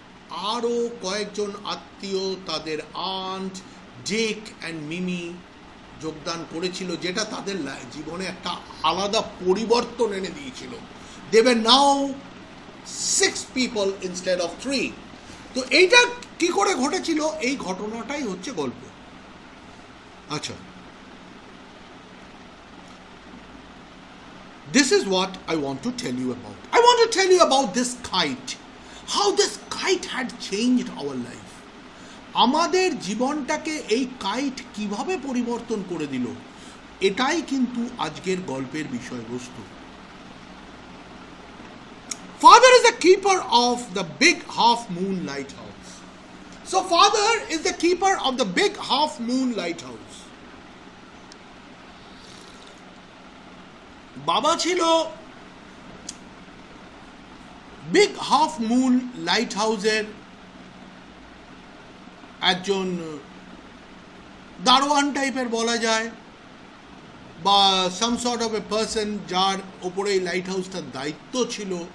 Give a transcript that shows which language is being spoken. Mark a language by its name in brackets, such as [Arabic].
[Bangla] আরও কয়েকজন আত্মীয়, তাদের আন্ট ডেক অ্যান্ড মিমি যোগদান করেছিল, যেটা তাদের জীবনে একটা আলাদা পরিবর্তন এনে দিয়েছিল। [English] They were now 6 people instead of 3। [Bangla] তো এইটা কি করে ঘটেছিল, এই ঘটনাটাই হচ্ছে গল্প। [English] আচ্ছা, this is what I want to tell you about. I want to tell you about this kite. How this kite had changed our life. [Bangla] আমাদের জীবনটাকে এই কাইট কিভাবে পরিবর্তন করে দিল, এটাই কিন্তু আজকের গল্পের বিষয়বস্তু। [English] Father is the keeper of the big half moon lighthouse. So father is the keeper of the big half moon lighthouse. [Bangla] বাবা ছিল বিগ হাফ মুন লাইট হাউসের একজন দারোয়ান টাইপের বলা যায়, বা [English] some sort of a person [Bangla] যার ওপরে এই লাইট হাউসটার দায়িত্ব ছিল।